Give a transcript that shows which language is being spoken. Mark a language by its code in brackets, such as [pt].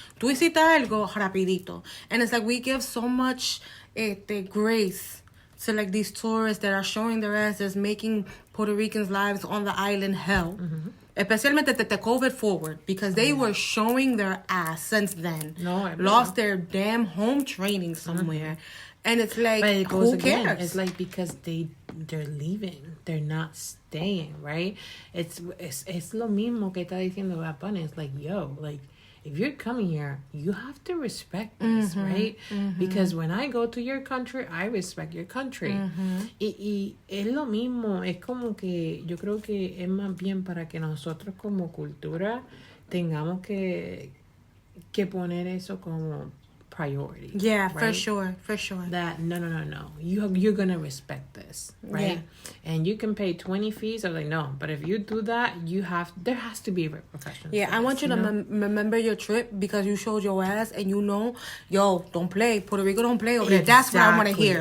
[es] Tú hiciste algo rapidito. [en] And it's like we give so much grace to like these tourists that are showing their asses, making Puerto Ricans' lives on the island hell. Mm-hmm. [es] Especialmente [en] the COVID forward, because they were showing their ass since then. Lost their damn home training somewhere. Mm-hmm. And it's like, who cares? It's like because they're leaving. They're not staying, right? It's [es] lo mismo que está diciendo Bad Bunny. [en] It's like, yo, like, if you're coming here, you have to respect this, right? Mm-hmm. Because when I go to your country, I respect your country. [es] Mm-hmm. Y es lo mismo. Es como que yo creo que es más bien para que nosotros como cultura tengamos que poner eso como [en] priority. Yeah, right? for sure. That no. You're gonna respect this, right? Yeah. And you can pay 20 fees. I'm like, no, but if you do that, there has to be repercussions. Yeah, I want you to remember your trip because you showed your ass and yo, don't play. Puerto Rico don't play over there. That's what I want to hear.